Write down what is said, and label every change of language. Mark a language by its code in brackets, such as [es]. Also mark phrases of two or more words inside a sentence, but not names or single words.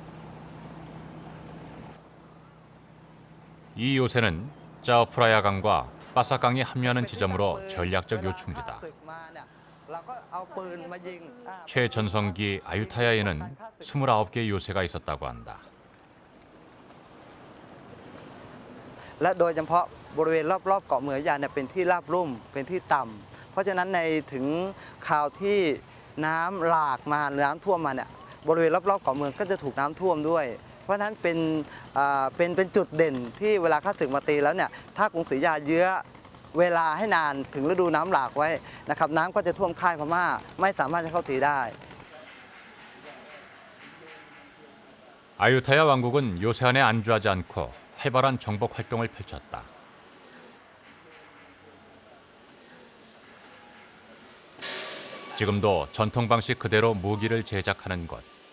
[ko] 이 요새는 짜오프라야 강과 빠사강이 합류하는 지점으로 전략적 요충지다. 최전성기 아유타야에는 29개의 요새가 있었다고 한다. [th] และโดยเฉพาะบริเวณรอบๆเกาะเหมือยยาเนี่ยเป็นที่ราบลุ่มเป็นที่ต่ำเพราะฉะนั้นในถึงคราวที่น้ำหลากมาน้ำท่วมมาเนี่ยบริเวณรอบๆเกาะเมืองก็จะถูกน้ำท่วมด้วย เพราะฉะนั้นเป็นจุดเด่นที่เวลาข้าศึกมาตีแล้วเนี่ยถ้ากรุงศรีอยุธยาเยื้อเวลาให้นานถึงฤดูน้ำหลากไว้นะครับน้ำก็จะท่วมค่ายพม่าไม่สามารถจะเข้าตีได้ [ko] 아유타야 왕국은 요새안에 안주하지 않고 활발한 정복 활동을 펼쳤다. 지금도 전통 방식 그대로 무기를 제작하는 곳.